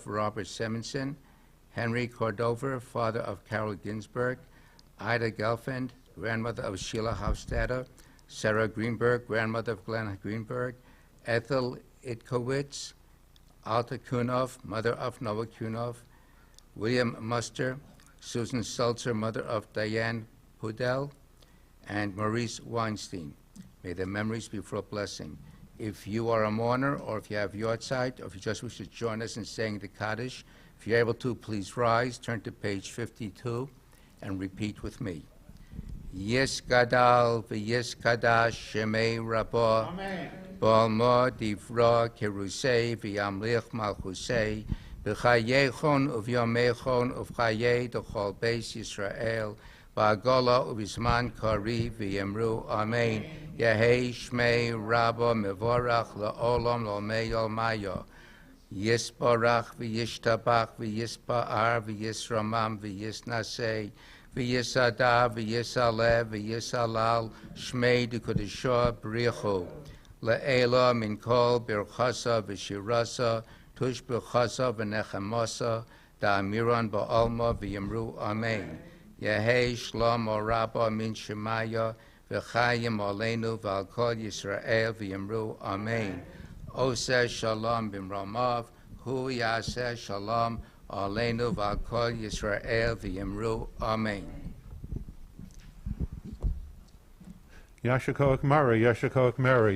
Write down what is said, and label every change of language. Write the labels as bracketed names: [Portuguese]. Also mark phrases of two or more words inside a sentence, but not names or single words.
[English] Robert Simonson; Henry Cordova, father of Carol Ginsberg; Ida Gelfand, grandmother of Sheila Hofstadter; Sarah Greenberg, grandmother of Glenn Greenberg; Ethel Itkowitz; Alta Kunov, mother of Noah Kunov; William Muster, Susan Seltzer, mother of Diane Pudell, and Maurice Weinstein. May their memories be full of blessing. If you are a mourner, or if you have yahrzeit, or if you just wish to join us in saying the Kaddish, if you're able to, please rise, turn to page 52, and repeat with me. [Aramaic] יתגדל ויתקדש שמה רבא בעלמא די ברא כרעותה וימליך מלכותה בחייכון וביומיכון ובחיי דכל בית ישראל בעגלא ובזמן קריב ואמרו אמן. יהא שמה רבא מברך לעלם ולעלמי עלמיא יתברך וישתבח ויתפאר ויתרומם ויתנשא ויתהדר ויתעלה ויתהלל שמה דקדשא בריך הוא לעלא מן כל ברכתא ושירתא תשבחתא ונחמתא דאמירן בעלמא ואמרו אמן. יהא שלמא רבא מן שמיא וחיים עלינו ועל כל ישראל ואמרו אמן. [Hebrew] עשה שלום במרומיו הוא יעשה שלום עלינו ועל כל ישראל ואמרו אמן. יישר כח Murray, יישר כח Mary.